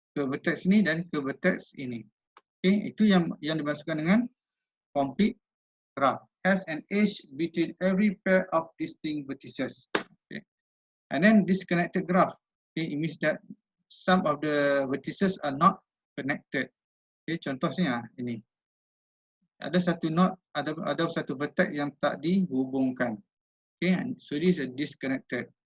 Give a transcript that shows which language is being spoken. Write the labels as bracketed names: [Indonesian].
[Malay] ke vertex ini dan ke vertex ini. Okay, itu yang dimaksudkan dengan complete graph. [English] Has an edge between every pair of distinct vertices. Okay. And then disconnected graph. Okay, it means that some of the vertices are not connected. [Malay] Okay, contohnya ini. Ada satu node, ada satu vertex yang tak dihubungkan. [English] Okay, so this is disconnected.